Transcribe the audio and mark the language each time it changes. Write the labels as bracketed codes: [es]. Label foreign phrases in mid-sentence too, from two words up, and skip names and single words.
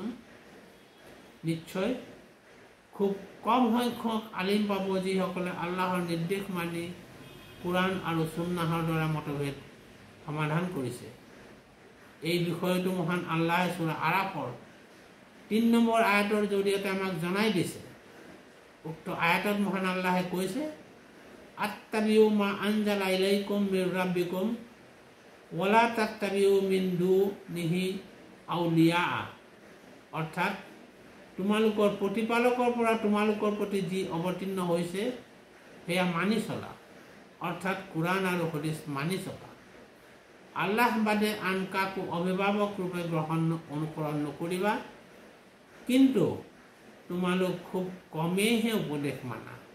[as] নিশ্চয় খুব কম সংখ্যক আলিম পাব যিসকলে আল্লাহৰ নিৰ্দেশ মানি কোৰাণ আৰু সুন্নাহৰ দ্বাৰা মতভেদ সমাধান কৰিছে। এই বিষয়টো মহান আল্লাহে সূৰা আৰাফৰ ৩ নম্বৰ আয়াতৰ জৰিয়তে আমাক জনাই দিছে। উক্ত আয়াতত মহান আল্লাহে কৈছে, [ar] اتبعوا ما أنزل إليكم من ربكم ولا تتبعوا من دونه أولياء, [as] অৰ্থাৎ তোমালোকৰ প্ৰতিপালকৰ পৰা তোমালোকৰ প্ৰতি যি অৱতীৰ্ণ হৈছে সেয়া মানি চলা, অৰ্থাৎ কোৰাণ আৰু হাদিছ মানি চলা। আল্লাহ বাদে আন কাকো অভিভাৱক ৰূপে অনুসৰণ নকৰিবা, কিন্তু তোমালোক খুব কমেইহে উপদেশ মানা।